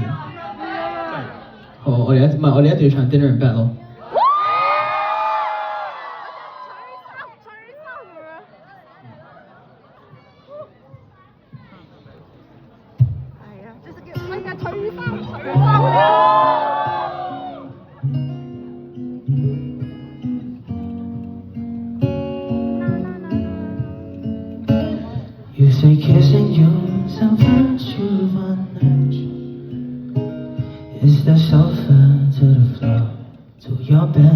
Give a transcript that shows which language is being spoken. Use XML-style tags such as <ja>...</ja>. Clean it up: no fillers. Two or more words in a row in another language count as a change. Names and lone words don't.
<yue>好，我哋一定要唱 Dinner in Bed 咯。係啊，即係叫乜嘢退翻。</yue> <en>You say kissing yourself turns you on edge. Is there sulfur to the floor, to your bed?</en>